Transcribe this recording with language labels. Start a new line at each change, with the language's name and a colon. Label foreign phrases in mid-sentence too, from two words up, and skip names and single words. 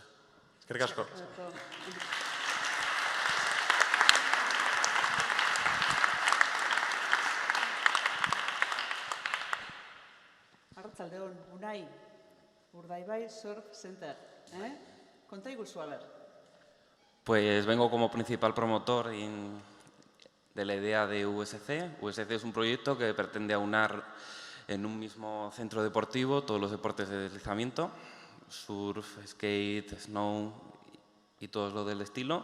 Basque: Eskerrik asko. Arratsaldeon, Unai, Urdaibai Surf Center. Konta iguzu,
Spanish: a ver. Pues vengo como principal promotor de la idea de USC. USC es un proyecto que pretende aunar en un mismo centro deportivo todos los deportes de deslizamiento, surf, skate, snow y todo lo del estilo.